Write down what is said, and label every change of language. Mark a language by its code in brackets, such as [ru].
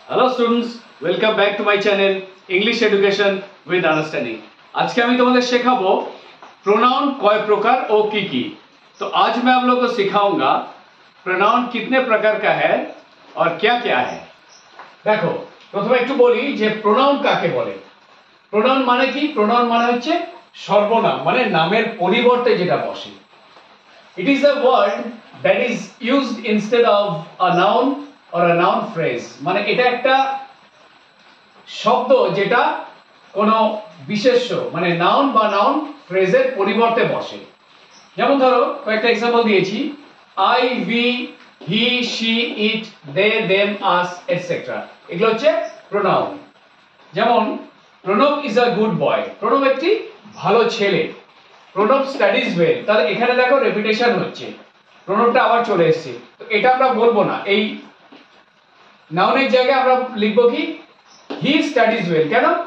[en] Hello students, welcome back to my channel English education with understanding. [hi] आज के [bn] আমি তোমাদের শেখাবো प्रोनाउन কয় প্রকার ও কি কি। [hi] तो आज मैं आप लोगों को सिखाऊंगा प्रोनाउन कितने प्रकार का है और क्या क्या है। देखो [bn] প্রথমে একটু বলি যে प्रोनाउन কাকে বলে। प्रोनाउन মানে কি? प्रोनाउन মানে হচ্ছে সর্বনাম, মানে নামের পরিবর্তে যেটা বসে। [en] It is a word that is used instead of a noun or a noun phrase। [bn] মানে এটা একটা শব্দ যেটা কোনো বিশেষ্য মানে নাউন বা নাউন ফ্রেজের পরিবর্তে বসে। যেমন ধরো কয়েকটা एग्जांपल দিয়েছি, [en] I, we, he, she, it, they, them, us, etc. [bn] এগুলো হচ্ছে pronoun। যেমন Pranab [en] is a good boy, [bn] Pranab একটি ভালো ছেলে। প্রণব [en] studies well, [bn] তাহলে এখানে দেখো রেপিটেশন হচ্ছে, প্রণবটা আবার চলে এসেছে। তো এটা আমরা বলবো না, এই নাউনের জায়গায় আমরা লিখবো কি [en] He studies well. [bn] কেন?